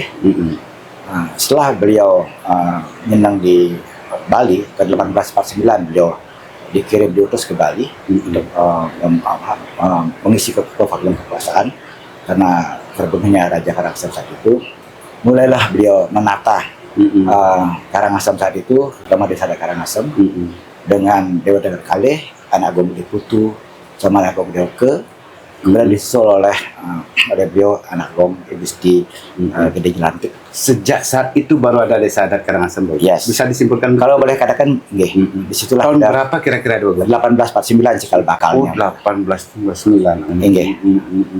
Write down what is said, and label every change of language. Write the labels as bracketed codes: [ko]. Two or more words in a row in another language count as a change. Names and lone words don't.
[id] Setelah beliau nyenang di Bali ke 1849, beliau dikirim diutus ke Bali untuk mengisi kevakuman kekuasaan karena terbunuhnya Raja Karangasem saat itu. Mulailah beliau menata Karangasem saat itu, terutama Desa Adat Karangasem, dengan Dewa Dewa Kalih, Anak Agung Made Putu, sama Anak Agung Made Oke. Kemudian disusul oleh beliau Anak Agung Gusti Gede Jelantik. Sejak saat itu baru ada Desa Adat Karangasem. Yes. Bisa disimpulkan kalau boleh katakan, disitulah tahun berapa kira-kira 1849 cikal bakalnya. 1849.